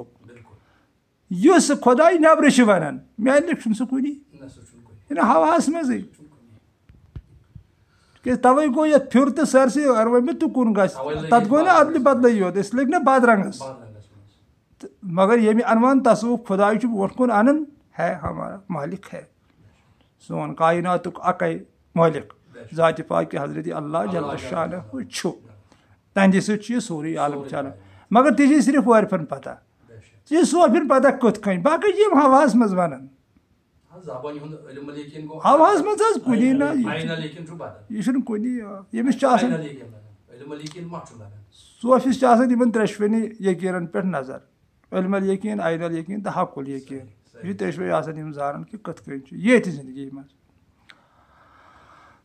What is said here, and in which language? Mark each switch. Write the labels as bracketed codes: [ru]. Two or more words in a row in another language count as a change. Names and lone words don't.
[ks] یُس خۄداے نٮ۪برٕ چھِ وَنان میانہِ چھُنہٕ سُہ کُنی یہِ نہ ہواہَس منٛزٕے تِکیٛازِ تَوَے گوٚو یَتھ پھیُر تہٕ سٲرسٕے اگر وۄنۍ مےٚ تُکُن گژھِ تَتھ گوٚو نہٕ اَدلہِ بدلٕے یوت أسۍ لٔگۍ نہ بادرنٛگَس تہٕ مگر ییٚمہِ اَنوان تصوُر خۄداے چھُ برونٛٹھ کُن اَنان [ur] ہے ہمارا مالک ہے [ks] سون کایناتُک اَکَے مٲلِک ذاتِ پاکہِ حضرت اللہ [ar] جل شانہ [ks] چھُ تہنٛدِ سۭتۍ چھُ یہِ سورُے عالم چلان مگر تہِ چھِ صرف عٲرفَن پتہ یہِ صوفین پتہ کِتھ کٔنۍ باقٕے چھِ یِم ہواہَس منٛز وَنان ہواہَس منٛز حظ کُنی نہ یہِ چھُنہٕ کُنی ییٚمِس چھُ آسان صوفِس چھِ آسان یِمن ترٛیشوٕنی یقیٖنن پٮ۪ٹھ نظر [ar] علم الیقیٖن عین الیقیٖن [ks] تہٕ [ar] حق الیقیٖن [ks] یہِ چھِ ترٛیشوَے آسان یِم زانان کہِ کِتھ کٔنۍ چھُ ییٚتہِ زندگی منٛز